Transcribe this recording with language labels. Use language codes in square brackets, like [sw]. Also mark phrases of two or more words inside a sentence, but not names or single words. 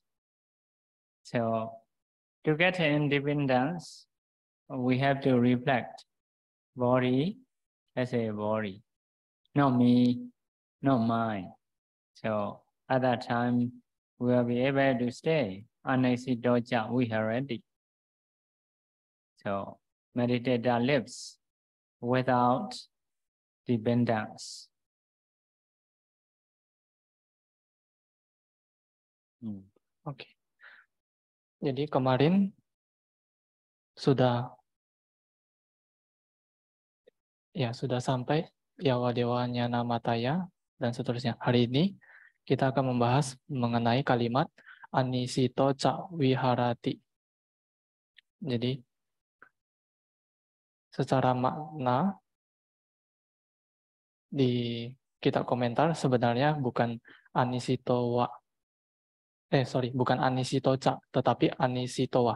[en] So to get independence, we have to reflect body as a body, not me, not mine. So at that time, we will be able to stay [pi] anaisito ja viharati. [en] So meditator lives without dependence. [id] Oke. Jadi kemarin sudah sampai [pi] Yawadewanya Namataya [id] dan seterusnya. Hari ini kita akan membahas mengenai kalimat [pi] Anisito ca viharati. [id] Jadi secara makna di kitab komentar sebenarnya bukan [pi] anisito wa. [id] Bukan [pi] anisito ca, [id] tetapi [pi] anisito wa.